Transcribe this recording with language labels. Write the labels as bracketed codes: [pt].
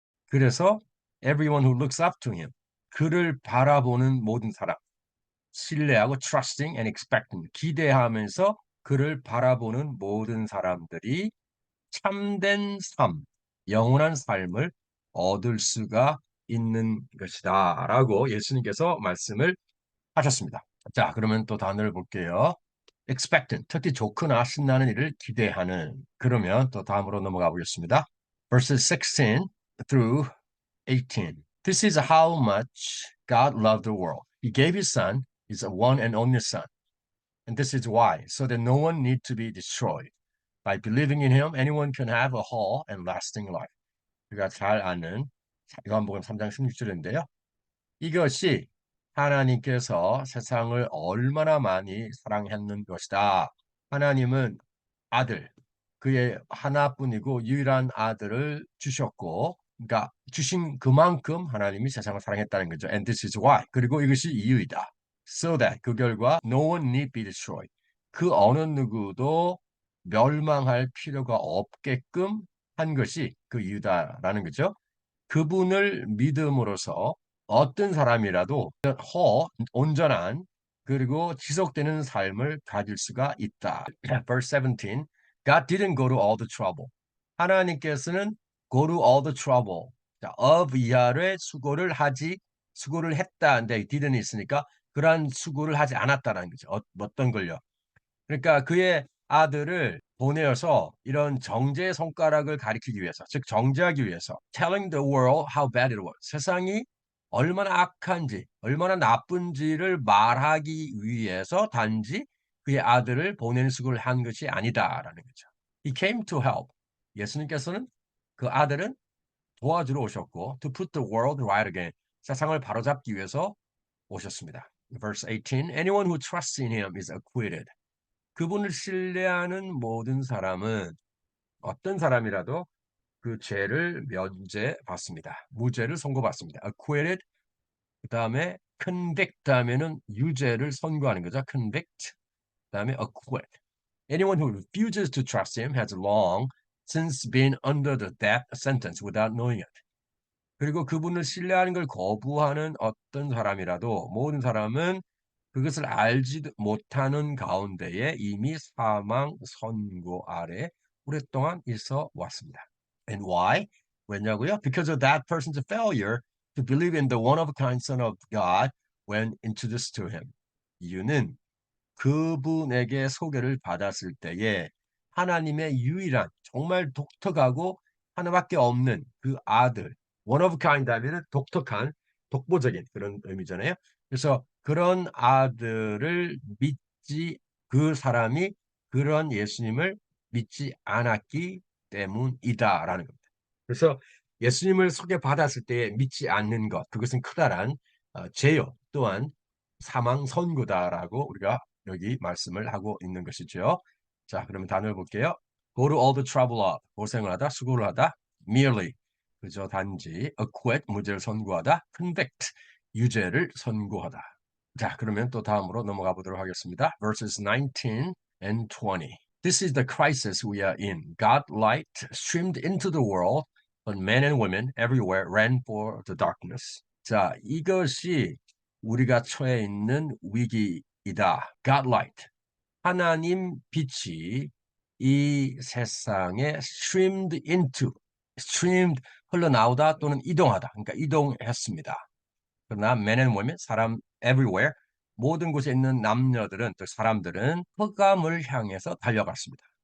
[ko] 그래서 [en] everyone who looks up to him, [ko] 그를 바라보는 모든 사람, 신뢰하고 [en] trusting and expecting, [ko] 기대하면서 그를 바라보는 모든 사람들이 참된 삶, 영원한 삶을 얻을 수가 있는 것이다. 라고 예수님께서 말씀을 하셨습니다. 자, 그러면 또 단어를 볼게요. expectant, 특히 좋거나 신나는 일을 기대하는. 그러면 또 다음으로 넘어가 보겠습니다. [en] verses 16 through 18. This is how much God loved the world. He gave his son, his one and only son. And this is why, so that no one need to be destroyed. By believing in him, anyone can have a whole and lasting life. [ko] 우리가 잘 아는 요한복음 3장 16절인데요. 이것이 하나님께서 세상을 얼마나 많이 사랑했는 것이다. 하나님은 아들, 그의 하나뿐이고 유일한 아들을 주셨고, 그러니까 주신 그만큼 하나님이 세상을 사랑했다는 거죠. [en] And this is why. [ko] 그리고 이것이 이유이다. [en] So that [ko] 그 결과 [en] no one need be destroyed. [ko] 그 어느 누구도 멸망할 필요가 없게끔 한 것이 그 이유다라는 거죠. 그분을 믿음으로써 어떤 사람이라도 온전한 그리고 지속되는 삶을 가질 수가 있다. [en] Verse 17. God didn't go to all the trouble. [ko] 하나님께서는 [en] go to all the trouble. [ko] 자, of 이하의 수고를 했다는데 didn't 있으니까 그러한 수고를 하지 않았다는 거죠. 어떤 걸요? 그러니까 그의 아들을 보내어서 이런 정죄의 손가락을 가리키기 위해서, 즉 정죄하기 위해서 [en] telling the world how bad it was. [ko] 세상이 얼마나 악한지, 얼마나 나쁜지를 말하기 위해서 단지 그의 아들을 보내는 수고를 한 것이 아니다라는 거죠. [en] He came to help. [ko] 예수님께서는 그 아들은 도와주러 오셨고 [en] to put the world right again. [ko] 세상을 바로잡기 위해서 오셨습니다. [en] Verse 18. Anyone who trusts in him is acquitted. [ko] 그분을 신뢰하는 모든 사람은 어떤 사람이라도 그 죄를 면제받습니다. 무죄를 선고받습니다. Acquitted 그 다음에 convict 하면은 유죄를 선고하는 거죠. convict. 그 다음에 acquit. [en] Anyone who refuses to trust him has long since been under the death sentence without knowing it. [ko] 그리고 그분을 신뢰하는 걸 거부하는 어떤 사람이라도 모든 사람은 그것을 알지 못하는 가운데에 이미 사망 선고 아래 오랫동안 있어 왔습니다. [en] And why? [ko] 왜냐고요? [en] Because of that person's failure to believe in the one-of-a-kind Son of God when introduced to him. [ko] 이유는 그분에게 소개를 받았을 때에 하나님의 유일한 정말 독특하고 하나밖에 없는 그 아들 one of a kind 하면은 독특한 독보적인 그런 의미잖아요. 그래서 그런 아들을 믿지 그 사람이 그런 예수님을 믿지 않았기 때문이다라는 겁니다. 그래서 예수님을 소개받았을 때 믿지 않는 것 그것은 크다란 죄요 또한 사망 선고다라고 우리가 여기 말씀을 하고 있는 것이죠. 자, 그러면 단어를 볼게요. Go to all the trouble of 고생을 하다, 수고를 하다, merely 그저 단지 acquit 무죄를 선고하다, convict 유죄를 선고하다. 자, 그러면 또 다음으로 넘어가 보도록 하겠습니다. [en] Verses 19 and 20. This is the crisis we are in. God light streamed into the world, but men and women everywhere ran for the darkness. [ko] 자, 이것이 우리가 처해 있는 위기이다. God light. 하나님 빛이 이 세상에 streamed into, streamed 흘러나오다 또는 이동하다. 그러니까 이동했습니다. 그러나 men and women, 사람 everywhere, 모든 곳에 있는 남녀들은, 또 사람들은 흑암을 향해서 달려갔습니다.